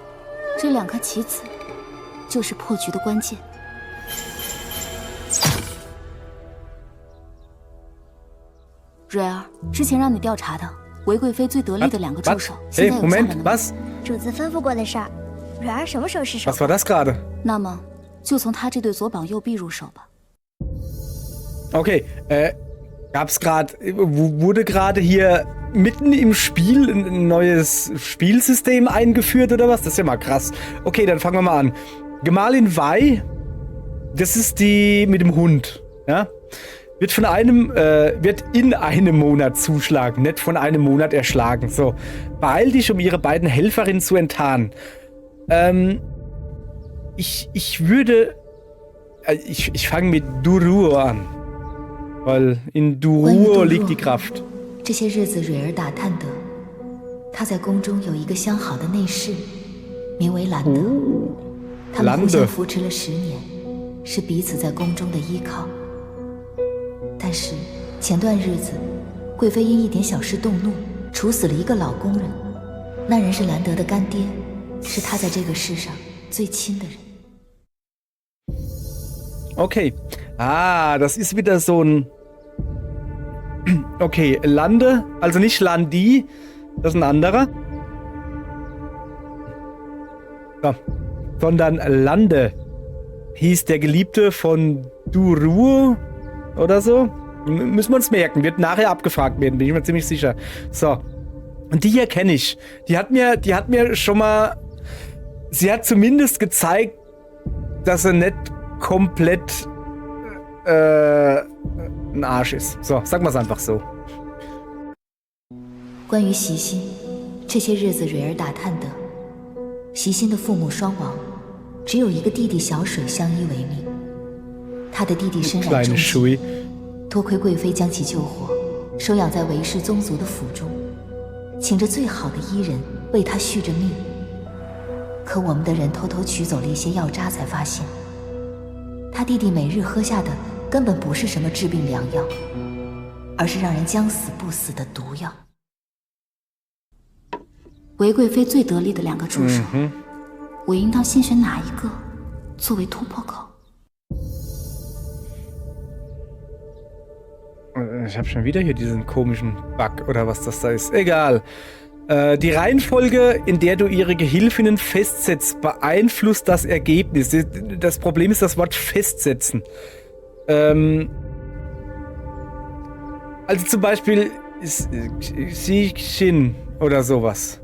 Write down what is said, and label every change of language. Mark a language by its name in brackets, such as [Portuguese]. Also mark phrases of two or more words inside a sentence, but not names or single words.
[Chinese] 这2颗棋子，就是破局的关键。蕊儿，之前让你调查的韦贵妃最得力的2个助手，现在有下文了吗？主子吩咐过的事儿，蕊儿什么时候失手？ [German] Was war das gerade? [Chinese] 那么，就从他这对左膀右臂入手吧。 [German] Okay, wurde gerade hier mitten im Spiel ein neues Spielsystem eingeführt oder was? Das ist ja mal krass. Okay, dann fangen wir mal an. Gemahlin Wei, das ist die mit dem Hund, ja? Wird in einem Monat zuschlagen, nicht von einem Monat erschlagen. So, beeil dich, um ihre beiden Helferinnen zu enttarnen. Ich fange mit Duruo an. Weil in Duruo liegt die Kraft. [Chinese] 这些日子，蕊儿打探得，他在宫中有一个相好的内侍，名为兰德。他们互相扶持了10年，是彼此在宫中的依靠。但是前段日子，贵妃因一点小事动怒，处死了一个老工人。那人是兰德的干爹，是他在这个世上最亲的人。 [German] Okay. Ah, das ist wieder so ein... Okay, Lande, also nicht Landi, das ist ein anderer. So. Sondern Lande hieß der Geliebte von Duruo oder so. Müssen wir uns merken, wird nachher abgefragt werden, bin ich mir ziemlich sicher. So. Und die hier kenne ich. Die hat mir schon mal... Sie hat zumindest gezeigt, dass sie nicht komplett ein Arsch ist. So, sagen wir es einfach so. [Chinese] 关于袭心，这些日子蕊儿打探得，袭心的父母双亡，只有一个弟弟小水相依为命。他的弟弟身染重疾，多亏贵妃将其救活，收养在韦氏宗族的府中，请着最好的医人为他续着命。可我们的人偷偷取走了一些药渣，才发现，他弟弟每日喝下的根本不是什么治病良药，而是让人将死不死的毒药。韦贵妃最得力的2个助手，我应当先选哪一个作为突破口？ [German] Ich habe schon wieder hier diesen komischen Bug oder was das da ist. Egal. Die Reihenfolge, in der du ihre Gehilfinnen festsetzt, beeinflusst das Ergebnis. Das Problem ist das Wort festsetzen. Also zum Beispiel Xixin oder sowas.